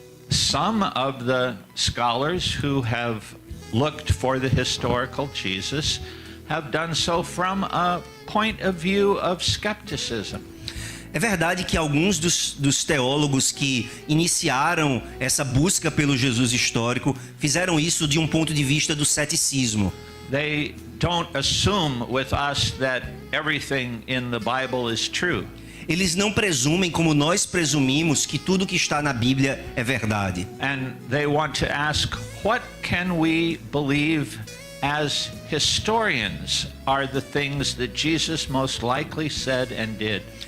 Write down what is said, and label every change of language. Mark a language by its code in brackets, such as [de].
[en] Some of the scholars who have looked for the historical Jesus have done so from a point of view of skepticism. [pt] É verdade que alguns dos teólogos que iniciaram essa busca pelo Jesus histórico fizeram isso de um ponto de vista do ceticismo. [en] They don't assume with us that everything in the Bible is true. [pt] Eles não presumem como nós presumimos que tudo que está na Bíblia é verdade. [en] And they want to ask, what can we believe as historians are the things that Jesus most likely said and did?